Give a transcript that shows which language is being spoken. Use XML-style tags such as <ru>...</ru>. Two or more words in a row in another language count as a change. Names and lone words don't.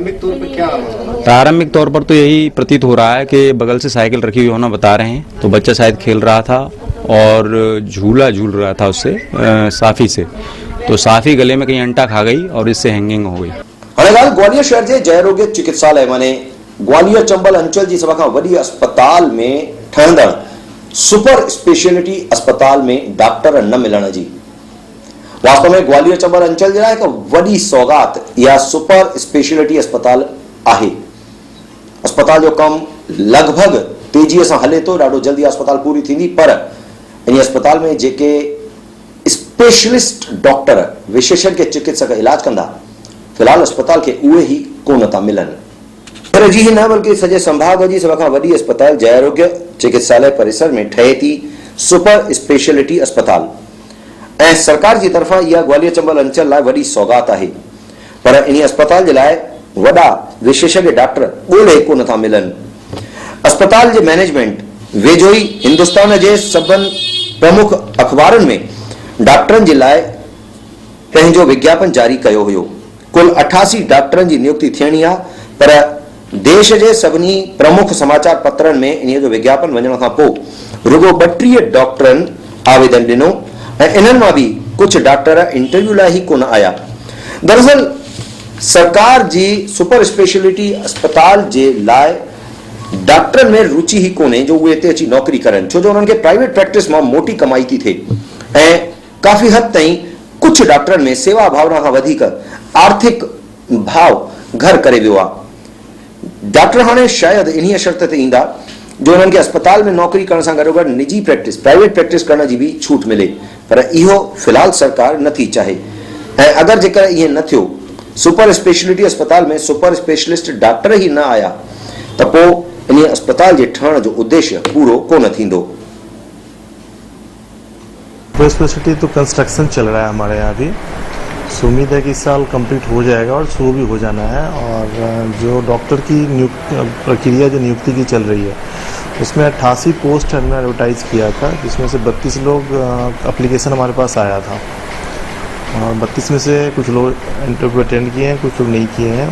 <hi>प्रारंभिक तौर पर तो यही प्रतीत हो रहा है कि बगल से साइकिल रखी हुई होना बता रहे हैं, तो बच्चा शायद खेल रहा था और झूला झूल रहा था उससे साफी से, तो साफी गले में कहीं अंटा खा गई और इससे हैंगिंग हो गई।</hi> <sd>ग्वालियर शहर के जयरोग्य चिकित्सालय माने ग्वालियर चंबल अंचल की सभा वडी अस्पताल में ठहंदड़</sd> <en>super speciality</en> <sd>अस्पताल में डॉक्टर न मिलण जी। वास्तव में ग्वालियर चंबल अंचल जे लाइ एक वडी सौगात या</sd> <en>super speciality</en> <sd>अस्पताल आहे। अस्पताल जो कम लगभग तेजी से हले तो, ॾाढो जल्दी अस्पताल पूरी थींदी, पर इन अस्पताल में जेके</sd> <en>specialist doctor</en> <sd>विशेषज्ञ चिकित्सक इलाज कंदा, फिलहाल अस्पताल के उहे ही कोन था मिलन। पर जी ही न बल्कि सजे संभाग जी सभ खां वडी अस्पताल जयरोग्य चिकित्सालय परिसर में ठहे थी</sd> <en>super speciality</en> <sd>अस्पताल ऐं सरकार की तरफा यह ग्वालियर चंबल अंचल लाइ वडी सौगात है। पर इन अस्पताल के लाइ वडा विशेषज्ञ डॉक्टर ॻोल्हे कोन था मिलन। अस्पताल के मैनेजमेंट वेझो ही हिंदुस्तान के सभिनी प्रमुख अखबारन में डॉक्टरन के लाइ पंहिंजो विज्ञापन जारी कयो हुयो। कुल 88 डॉक्टरन की नियुक्ति थियणी आहे, पर देश के सभी प्रमुख समाचार पत्रन में इन जो विज्ञापन वजण खां पोइ रुगो 32 डॉक्टरन आवेदन दिनों ऐं इन्हनि मां भी कुछ डॉक्टर इंटरव्यू लाइ ही कोन आया। दरअसल सरकार जी</sd> <en>super speciality</en> <sd>अस्पताल जे लाइ डॉक्टरन में रुचि ही कोने जो उहे हिते अची नौकरी करन, छो जो उन्हनि खे</sd> <en>private practice</en> <sd>में मोटी कमाई थी थिए ऐं काफ़ी हद ताईं कुछ डॉक्टरन में सेवा भावना खां वधीक आर्थिक भाव घर करे वियो आहे। डॉक्टर हाणे शायद इन शर्त ते ईंदा जो उन्हनि खे अस्पताल में नौकरी करण सां गॾोगॾु निजी प्रैक्टिस,</sd> <en>private practice</en> <sd>करण जी भी छूट मिले, पर इहो फिलहाल सरकार नथी चाहे। ऐं अगर जेकर इएं न थियो</sd> <en>super speciality</en> <sd>अस्पताल में</sd> <en>super specialist doctor</en> <sd>ही न आया त पोइ इन अस्पताल जे ठहण जो उद्देश्य पूरो कोन थींदो।</sd> <en>super speciality</en> <hi>तो कंस्ट्रक्शन चल रहा है हमारे यहाँ भी, सो उम्मीद है कि इस साल कंप्लीट हो जाएगा और शुरू भी हो जाना है। और जो डॉक्टर की प्रक्रिया जो नियुक्ति की चल रही है उसमें 88 पोस्ट हमने एडवर्टाइज़ किया था, जिसमें से 32 लोग एप्लीकेशन हमारे पास आया था और 32 में से कुछ लोग इंटरव्यू अटेंड किए हैं, कुछ लोग नहीं किए हैं।</hi>